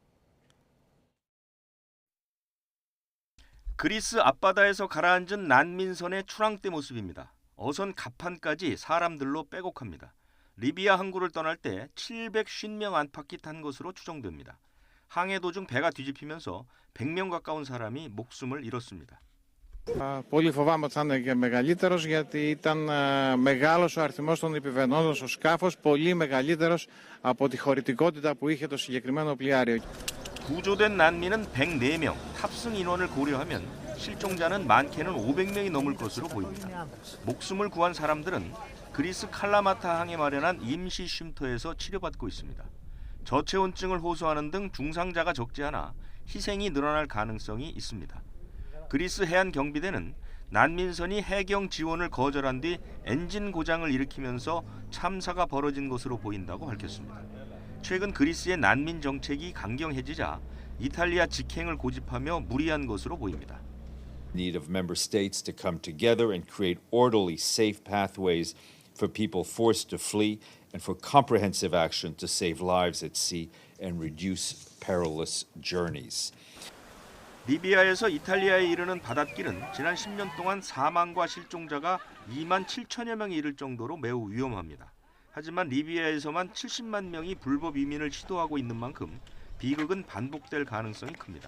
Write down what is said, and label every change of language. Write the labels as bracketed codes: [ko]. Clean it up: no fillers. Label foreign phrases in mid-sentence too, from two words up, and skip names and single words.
[ko] 그리스 앞바다에서 가라앉은 난민선의 추랑대 모습입니다. 어선 갑판까지 사람들로 빼곡합니다. 리비아 항구를 떠날 때 750명 안팎이 탄 것으로 추정됩니다. 항해 도중 배가 뒤집히면서 100명 가까운 사람이 목숨을 잃었습니다. [el] Πολύ φοβάμαι ότι θα είναι και μεγαλύτερος γιατί ήταν μεγάλος ο αριθμός των επιβαινόντων στο σκάφος, πολύ μεγαλύτερος από τη χωρητικότητα που είχε το συγκεκριμένο πλοιάριο. [ko] 구조된 난민은 104명, 탑승 인원을 고려하면 실종자는 많게는 500명이 넘을 것으로 보입니다. 목숨을 구한 사람들은 그리스 칼라마타 항에 마련한 임시 쉼터에서 치료받고 있습니다. 저체온증을 호소하는 등 중상자가 적지 않아 희생이 늘어날 가능성이 있습니다. 그리스 해안 경비대는 난민선이 해경 지원을 거절한 뒤 엔진 고장을 일으키면서 참사가 벌어진 것으로 보인다고 밝혔습니다. 최근 그리스의 난민 정책이 강경해지자 이탈리아 직행을 고집하며 무리한 것으로 보입니다. [en] Need of member states to come together and create orderly, safe pathways for people forced to flee and for comprehensive action to save lives at sea and reduce perilous journeys. [ko] 리비아에서 이탈리아에 이르는 바닷길은 지난 10년 동안 사망과 실종자가 2만 7천여 명이 이를 정도로 매우 위험합니다. 하지만 리비아에서만 70만 명이 불법 이민을 시도하고 있는 만큼 비극은 반복될 가능성이 큽니다.